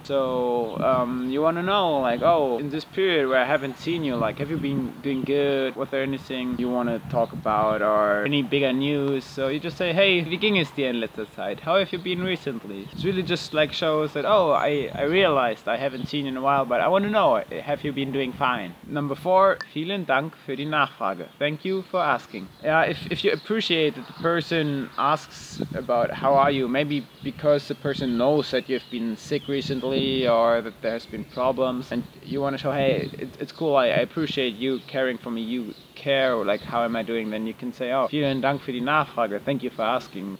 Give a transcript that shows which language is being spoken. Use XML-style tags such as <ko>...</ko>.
<en>So you want to know, like, oh, in this period where I haven't seen you, like, have you been doing good? Was there anything you want to talk about or any bigger news? So you just say, hey,</en> <de>wie ging es dir in letzter Zeit?</de> <en>How have you been recently? It's really just like shows that, oh, I realized I haven't seen you in a while, but I want to know, have you been doing fine?</en> <de>Number 4, vielen Dank für die Nachfrage.</de> <en>Thank you for asking. If you appreciate that the person asks about how are you, maybe because the person knows that you've been sick recently or that there's been problems, and you want to show, hey, it's cool, I appreciate you caring for me, you care, or like, how am I doing, then you can say, oh,</en> <de>vielen Dank für die Nachfrage,</de> <en>thank you for asking.</en>